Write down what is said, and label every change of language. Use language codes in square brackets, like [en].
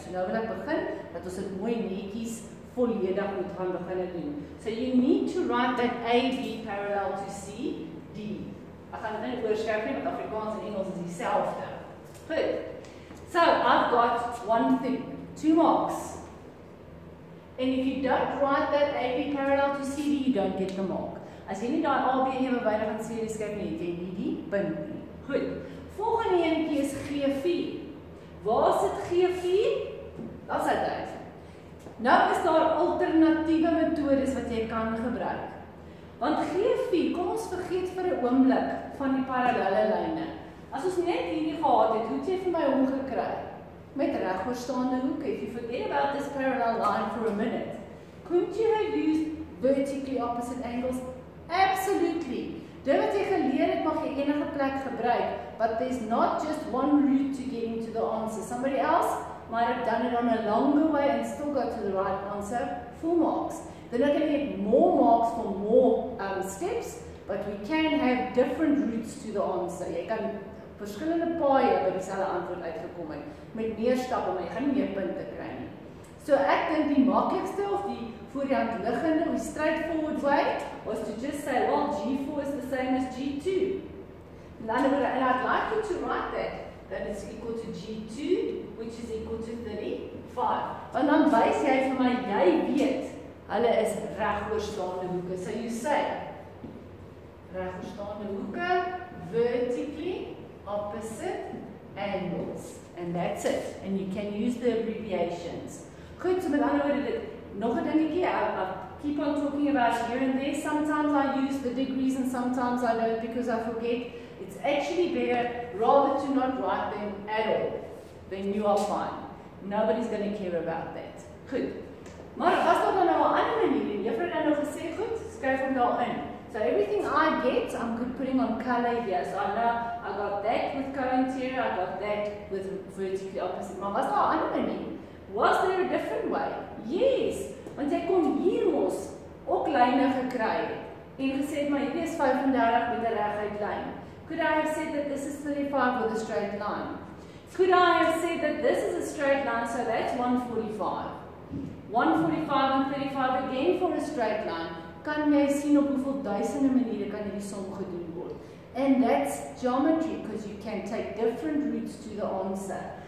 [af] So nou wil ek begin dat ons dit mooi netjies volledig moet gaan begin doen. [en] So you need to write that AB parallel to C D. [af] Ek gaan dit nie oorskryf nie, want Afrikaans en Engels is dieselfde. Goed. [en] So I've got one thing, 2 marks. And if you don't write that AB parallel to CD, you don't get the mark. [af] As jy nie daai AB ewewydig aan CD skryf nie, het jy nie die punt nie. Goed. Volgende enetjie is G4. Waar sit G4? Daar's dit. Nou is daar alternatiewe metodes wat jy kan gebruik. Want G4, kom ons vergeet vir 'n oomblik van die parallelle lyne. As ons net hierdie gehad het, hoe het jy vir my hom gekry? Met regoorstaande hoeke. [en] If you forget about this parallel line for a minute, couldn't you have used vertically opposite angles? Absolutely. [af] Dit wat jy geleer het, mag jy enige plek gebruik, [en] but there's not just one route to getting to the answer. Somebody else might have done it on a longer way and still got to the right answer, full marks. They're not going to get more marks for more steps, but we can have different routes to the answer. [af] Jy kan verskillende paaie by dieselfde antwoord uitgekom het, met meer stappe, maar jy gaan nie meer punte kry nie. So ek dink die maklikste of die voor die hand liggende, [en] die straightforward way, was to just say, well, G4 is the same as G2. And I'd like you to write that it's equal to G2, which is equal to 35. [af] Want dan wys jy vir my, jy weet, hulle is regoorstaande hoeke. [en] So you say, regoorstaande hoeke, vertically opposite angles. And that's it. And you can use the abbreviations. [af] Goed, so met ander woorde, nog 'n dingetjie, [en] I keep on talking about here and there. Sometimes I use the degrees and sometimes I don't because I forget. It's actually better rather to not write them at all. Then you are fine. Nobody's going to care about that. [af] Goed. Maar was daar dan nou 'n ander manier? Juffrou het nou gesê, goed, skryf hom daarin. [en] So everything I get, I'm putting on color here. So I know I got that with co-interior, I got that with vertically opposite. [af] Maar was daar 'n ander manier? [en] Was there a different way? [af] Yes. Want jy kon hier mos lyne gekry het en gesê het, maar hierdie is 35 met 'n reguit lyn. [en] Could I have said that this is 35 with a straight line? Could I have said that this is a straight line, so that's 145. 145 and 35 again for a straight line. [af] Kan jy sien op hoeveel duisende maniere kan hierdie som gedoen word? [en] And that's geometry, because you can take different routes to the answer.